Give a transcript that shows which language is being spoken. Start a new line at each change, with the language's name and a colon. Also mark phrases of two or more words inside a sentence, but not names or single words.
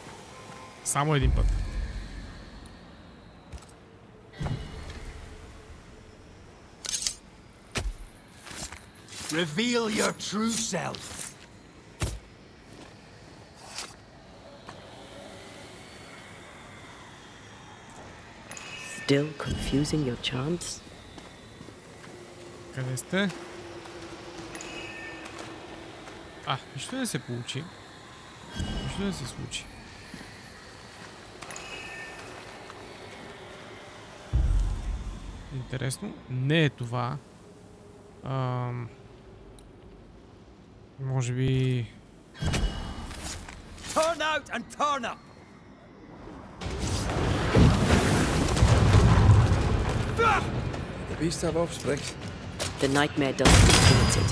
Bulgarian: Само един път.
English: Reveal your true self. Still confusing your chants?
Bulgarian: Къде сте? Нищо не се получи. Нищо не се случи. Интересно. Не е това. Може би...
English: Turn out and turn up. The beasts have offspring. The nightmare doesn't influence it.